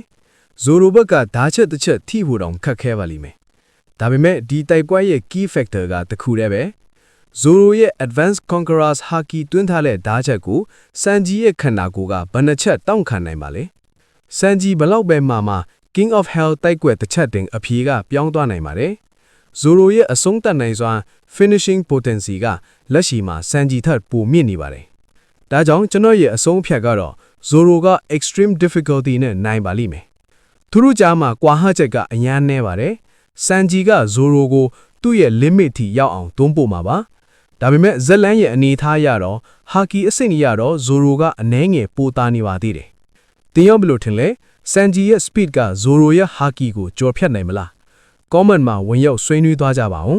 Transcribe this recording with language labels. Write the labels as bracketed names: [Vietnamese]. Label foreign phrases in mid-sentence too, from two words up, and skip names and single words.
[Burmese] Zoro ဘက်ကဓာတ်ချက်တစ်ချက်ထိဖို့တောင်ခက်ခဲပါလိမ့်မယ်ဒါပေမဲ့ဒီတိုက်ကွက်ရဲ့ [English] key factor [Burmese] ကတခုတည်းပဲ Zoro ရဲ့ advanced Conqueror's Haki တွင်းထားတဲ့ဓာတ်ချက်ကို Sanji ရဲ့ခန္ဓာကိုယ်ကဘ ယ်နှချက်တောင့်ခံနိုင်ပါလဲ Sanji ဘလောက်ပဲမှာ King of Hell တိုက်ကွက်တစ်ချက်တင်အဖြေကပြောင်းသွားနိုင်ပါတယ် Zoro ရဲ့အဆုံးသတ်နိုင်စွမ်း [English] finishing potency [Burmese] ကလက်ရှိမှာ Sanji ထက်ပိုမြင့်နေပါတယ်ဒါကြောင့်ကျွန်တော်ရဲ့အဆုံးအဖြတ်ကတော့ Zoro က [English] extreme difficulty [Burmese] နဲ့နိုင်ပါလိမ့်မယ်သူတို့ကြားမှာကွာဟချက်ကအများနဲပါတယ် Sanji က Zoro ကိုသူ့ရဲ့ limit ထိရောက်အောင်တွန်းပို့မှာပါဒါပေမဲ့ဇက်လန်းရဲ့အနေထားရတော့ Haki အဆင့်ကြီးရတော့ Zoro ကအနှဲငယ်ပိုတာနေပါသေးတယ်တင်ရောဘယ်လိုထင်လဲ Sanji ရဲ့ speed က Zoro ရဲ့ Haki ကိုကျော်ဖြတ်နိုင်မလား comment မှာဝင်ရောက်ဆွေးနွေးသွားကြပါဦး